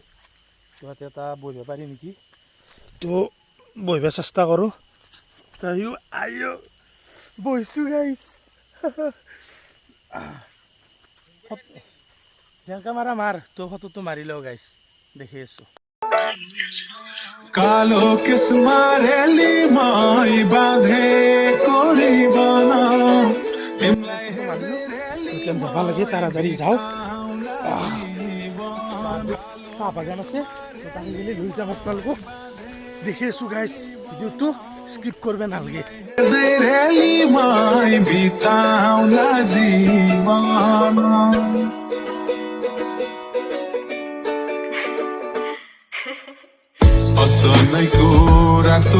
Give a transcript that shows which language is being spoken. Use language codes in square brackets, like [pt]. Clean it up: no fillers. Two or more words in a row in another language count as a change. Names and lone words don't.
[as] ইয়াতে এটা বহিব পাৰি নেকি? তো বহিব চেষ্টা কৰোঁ। তাইও আইও বহিছোঁ গাইজ। যেনেকৈ মাৰ তো ফটোটো মাৰি লওঁ গাইজ, দেখি আছোঁ। [ne] कालो केसमा रेली मै बाँधे कोरी बना [as] যাব লাগে, তাড়াতাড়ি যাওঁ। চাহ বাগান আছে, তাকে গেলি লৈ যাম আপোনালোকক। দেখি আছোঁ গাইজ, [en] video skip [as] কৰিব নালাগে। [ne] रेली मै बिताउला जीवन असलैको रातो